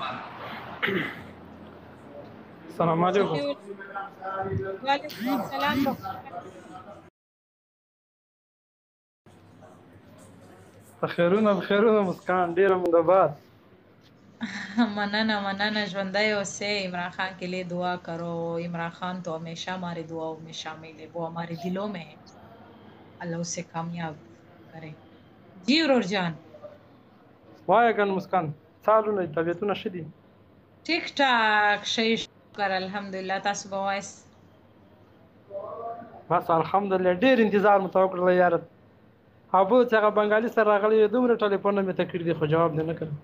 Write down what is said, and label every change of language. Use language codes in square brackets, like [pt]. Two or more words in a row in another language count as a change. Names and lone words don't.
[ar] السلام علیکم. وعلیکم السلام. [ps] بخیرونه مسکان، ډیره مو د بعد. مننه ژوندی اوسے [ur] عمران خان کے لیے دعا کرو عمران خان تو ہمیشہ ہماری دعاؤں میں شامل ہے وہ ہمارے دلوں میں ہے اللہ اسے کامیاب کرے جی [ps] ورور جان وایه ګن مسکان سالونه طبیعتونه ښه دي ټیک ټاک ښه شکر الحمدلله تاسو به وایست بس الحمدلله ډېر انتظار مو ته وکړله یاره ابو چې هغه بنګالي سره راغلی وي دومره ټلیفونونه مې ته کړي دي خو جواب دې نه کړ